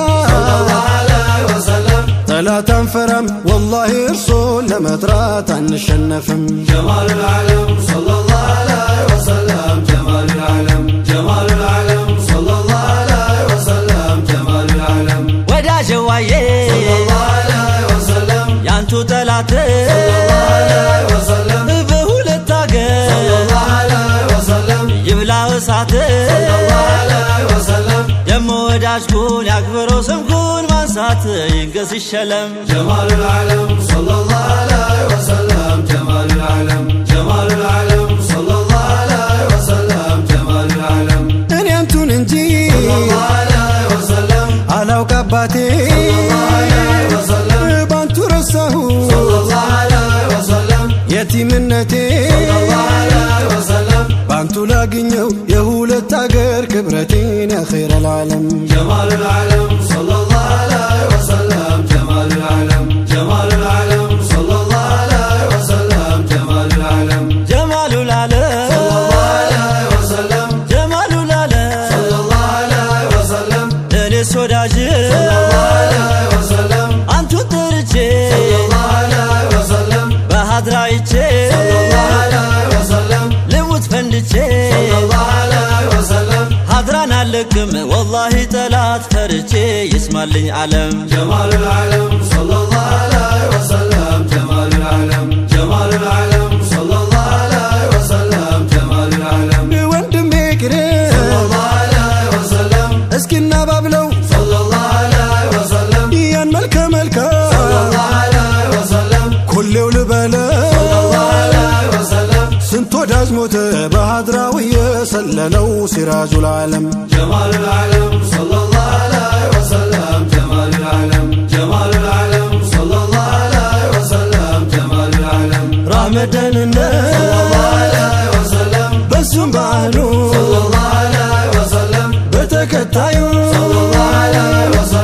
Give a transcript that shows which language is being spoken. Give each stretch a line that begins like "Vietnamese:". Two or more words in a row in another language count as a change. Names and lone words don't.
Arabic: صلى الله عليه وسلم لا تنفرم والله رسول لمترات عن الشنفم جمال العالم صلى الله عليه وسلم جمال العالم جمال العالم صلى الله عليه وسلم جمال العالم
Amharic: ወዳጄ ዋዬ
Arabic: صلى الله عليه وسلم
Amharic: ያንቱ ጠላት
Arabic: صلى الله عليه وسلم
Amharic: በሁለት ሀገር
Arabic: صلى الله عليه وسلم
Amharic: ይብላ እሳት
Arabic: صلى الله عليه وسلم
Amharic: ደሞ ወዳጅኩን ያክብረው ስምኩን ማንሳት ይንገስ ይሸለም
Arabic: جمال العالم صلى الله عليه وسلم جمال العالم جمال العالم صلى الله عليه وسلم جمال العالم
Amharic: እኔ አንቱን እንጂ
Arabic: صلى الله عليه وسلم
Amharic: አላውቅ አባቴ
Arabic: صلى الله عليه وسلم
Amharic: ባንቱ ረሳሁ
Arabic: صلى الله عليه وسلم
Amharic: የቲምነቴ
Arabic: صلى الله عليه وسلم
Amharic: ባንቱ ላግኘው የሁለት ሀገር ክብረቴን
Arabic: يا خير العالم جمال العالم صلى الله عليه وسلم جمال العالم جمال العالم صلى الله عليه وسلم جمال العالم جمال العالم صلى الله عليه وسلم جمال العالم صلى الله عليه وسلم
Amharic: እኔስ ወዳጅ
Arabic: صلى الله عليه وسلم
Amharic: አንቱ ጥርቼ
Arabic: صلى الله عليه وسلم
Amharic: በሀድራይቼ
Arabic: صلى الله عليه وسلم
Amharic: ልሙት ፈንድቼ
Arabic: صلى الله عليه وسلم
Amharic: ሀድራን አለቅም ወላሂ ጠላት ፈርቼ ይስማልኝ ዓለም
Arabic: جمال العالم صلى الله عليه وسلم جمال العالم جمال العالم صلى الله عليه وسلم جمال العالم
Amharic: ወንድሜ ቅሬ
Arabic: صلى الله عليه وسلم
Amharic: እስኪና ባብለው
Arabic: صلى الله عليه وسلم
Amharic: ያን መልከ መልካ
Arabic: صلى الله عليه وسلم
Amharic: ኩሌው ልበለ
Arabic: صلى الله عليه وسلم
Amharic: ስንት ወዳጅ ሞተ በሀድራው የሰለለው
Arabic: سراج العالم جمال العالم صلى الله عليه وسلم جمال العالم جمال العالم صلى الله عليه وسلم جمال العالم رمضاننا صلى الله عليه وسلم
Amharic: በሱም ባህሉ
Arabic: صلى الله عليه وسلم
Amharic: በተከታዩ
Arabic: صلى الله عليه